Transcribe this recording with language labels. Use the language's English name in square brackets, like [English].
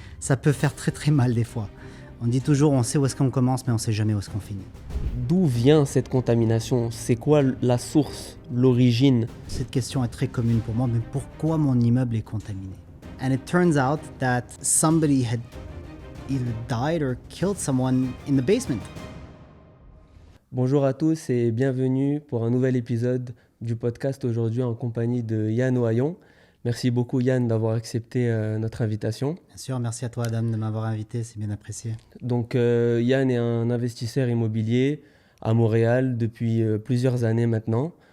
[French] Ça peut faire très très mal des fois. On dit toujours on sait où est-ce qu'on commence mais on sait jamais où est-ce qu'on finit. D'où vient cette contamination? C'est quoi la source, l'origine? Cette question est très commune pour moi, mais pourquoi mon immeuble est contaminé? [English] And it turns out that somebody had either died or killed someone in the basement. [French] Bonjour à tous et bienvenue pour un nouvel épisode du podcast aujourd'hui en compagnie de Yann Ohayon. Merci beaucoup Yann d'avoir accepté notre invitation. Bien sûr, merci à toi Adam de m'avoir invité, c'est bien apprécié. Donc Yann est un investisseur immobilier à Montréal depuis plusieurs années maintenant.